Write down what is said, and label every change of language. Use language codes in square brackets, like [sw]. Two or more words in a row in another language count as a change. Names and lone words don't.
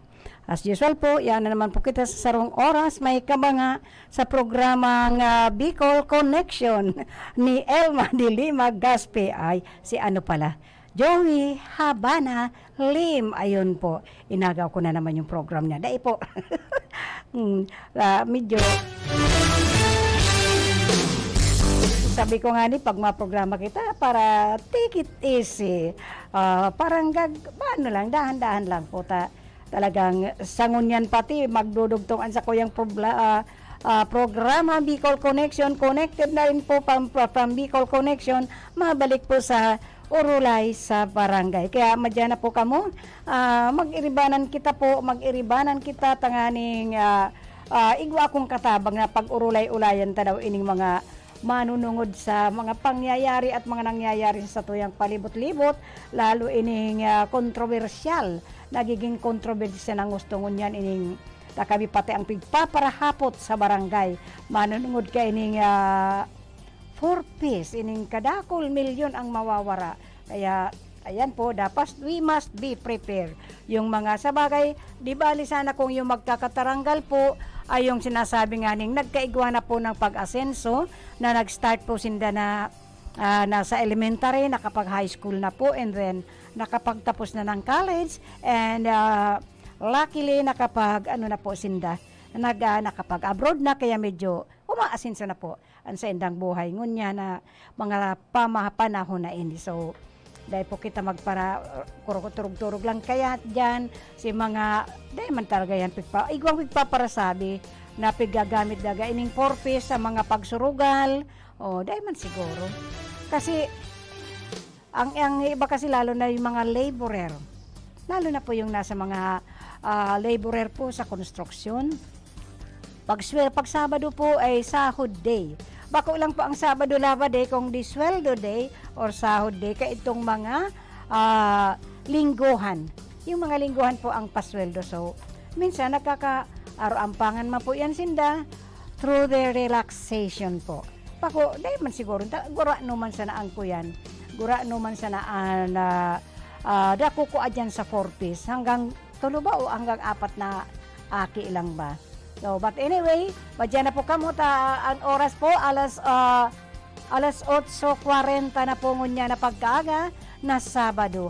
[bik] As usual po, yan na naman po kita sa sarong oras, may kabanga sa programang Bicol Connection ni Elma de Lima Gaspe ay si ano pala, Joey Habana Lim. [tl] Ayun po, inagaw ko na naman yung program niya. Dahil po, medyo sabi ko nga ni pag maprograma kita para [en] take it easy, [bik] parang ano lang, dahan-dahan lang po talagang sangon yan pati magdudugtungan sa kuyang programa Bicol Connection. Connected na rin po from Bicol Connection, mabalik po sa Urulay sa barangay. Kaya madyan na po kamo, mag-iribanan kita tanganing igwa akong katabang na pag-urulay-ulayan ta daw ining mga manunungod sa mga pangyayari at mga nangyayari sa tuyang palibot-libot, lalo ining kontrobersyal, nagiging kontrobersyal ng gusto ngunyan ining takabi pati ang pigpaparahapot sa barangay, manunungod ka ining 4 piece, ining kadakol milyon ang mawawara. [tl] Kaya ayan po, dapat [en] we must be prepared. [tl] Yung mga sabagay, di bali sana kung yung magkakataranggal po ay yung sinasabi nga ning nagkaigwa na po ng pag-asenso na nag-start po sinda na nasa elementary, nakapag [en] high school [tl] na po, and then nakapagtapos na ng college, [en] and luckily [tl] nakapag ano na po sinda, nakapag abroad na, kaya medyo umaasenso na po ang sa indang buhay ngunya na mga panahon na ini. [bik] So dahil po kita magpara turog-turog lang kaya dyan si mga dahil man talaga yan igwang pigpaparasabi na pigagamit daga ining porpis sa mga pagsurugal o dahil man siguro kasi ang iba kasi lalo na yung mga laborer, lalo na po yung nasa mga laborer po sa construction. [tl] Pag Sabado po ay sahod day. [bik] Bako lang po ang Sabado Lava Day kung di sweldo day or sahod day ka itong mga lingguhan. [tl] Yung mga lingguhan po ang pasweldo. [bik] So, minsan nakaka-arampangan man po yan sinda [en] through the relaxation [bik] po. Pako, dahil man siguro, gura naman sa naan ko yan. Gura naman sa naan dako ko adyan sa 4 piece. Hanggang tulo ba o hanggang 4 na aki lang ba? So, [en] but anyway, [bik] madyan na po kamo ang oras po, alas 8:40 na po ngunya na pagkaaga na Sabado.